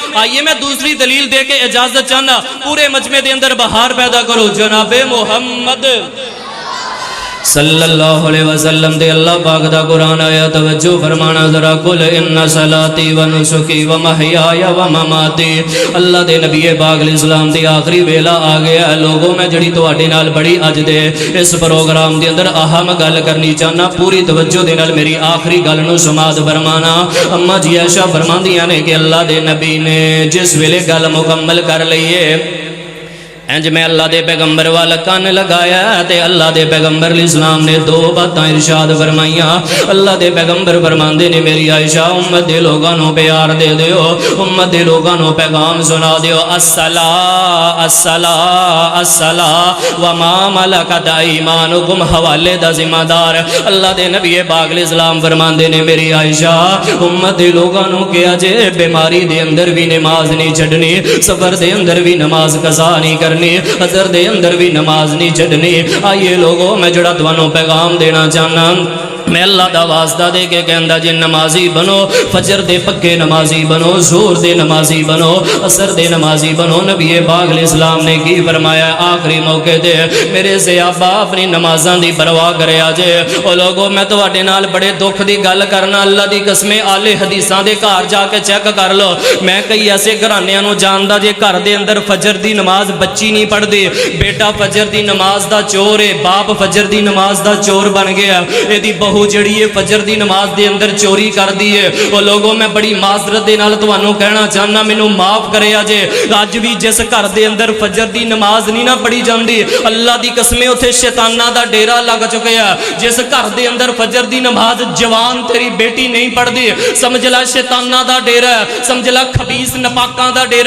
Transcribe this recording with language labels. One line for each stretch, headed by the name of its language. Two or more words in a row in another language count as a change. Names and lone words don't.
Punjabi: آئیے میں دوسری دلیل دے کے اجازت چاہنا، پورے مجمع دے اندر بہار پیدا کرو، جناب محمد
Arabic: صلی اللہ علیہ وسلم
Punjabi: دے اللہ پاک دا قرآن آیا، توجہ فرمانا ذرا،
Arabic: قل ان صلاتی و نسکی و محیای و مماتی،
Punjabi: اللہ دے نبی پاک
Arabic: علیہ السلام
Punjabi: دی آخری ویلا آ گیا ہے لوگوں، میں جڑی تواڈے نال بڑی اج دے اس پروگرام دے اندر اہم گل کرنی چاہنا، پوری توجہ دے نال میری آخری گل نو سماعت فرمانا۔ اما جی عائشہ فرماندیاں نے کہ اللہ دے نبی نے جس ویلے گل مکمل کر لئیے انج میں اللہ دے پیغمبر والا کان لگایا تے اللہ دے پیغمبر
Arabic: علیہ السلام
Punjabi: نے دو باتاں ارشاد فرمائیاں، اللہ دے پیغمبر فرماندے نے میری عائشہ امت دے لوگاں نو پیار دے دیو، امت دے لوگاں نو پیغام سنا دیو،
Arabic: الصلاۃ الصلاۃ الصلاۃ وما ملکت ایمانکم،
Punjabi: حوالے دا ذمہ دار اللہ دے نبی پاک
Arabic: علیہ السلام
Punjabi: فرماندے نے میری عائشہ امت دے لوگاں نو کیا جے بیماری دے اندر بھی نماز نہیں چھڈنی، سفر دے اندر بھی نماز قضا نہیں کرنی، حضر دے اندر بھی نماز نہیں چھڈنی۔ آئیے لوگوں میں جڑا تانوں پیغام دینا چاہنا، میں اللہ دا واسطہ دے کے کہندا جے نمازی بنو، فجر دے پکے نمازی بنو، ظہر دے نمازی بنو، عصر دے نمازی بنو۔ نبی پاک
Arabic: علیہ السلام
Punjabi: نے کی فرمایا آخری موقع دے میرے صحابہ اپنی نمازاں دی پرواہ کریا جے۔ او لوگوں میں تواڈے نال بڑے دکھ دی گل کرنا، اللہ دی قسم اہل حدیثاں دے گھر جا کے چیک کر لو، میں کئی ایسے گھرانیاں نو جاندا جے گھر دے اندر فجر دی نماز بچی نہیں پڑھدی، بیٹا فجر دی نماز دا چور ہے، باپ فجر دی نماز دا چور بن گیا، اے دی بہو بہو جڑی ہے فجر دی نماز دے اندر چوری کر دی ہے. وو لوگوں میں بڑی معذرت دے نال تہانوں کہنا چاہنا، مینوں معاف کرے جے اج بھی جس گھر دے اندر فجر دی نماز نہیں نا پڑھی جاتی، اللہ دی قسمیں اتھے شیطانا دا ڈیرا لگ چکے ہیں. جس گھر دے اندر فجر دی نماز جوان تیری بیٹی نہیں پڑھدی، سمجھ لا شیطانا دا ڈیرا، سمجھ لا خبیث نپاکاں دا ڈیرا.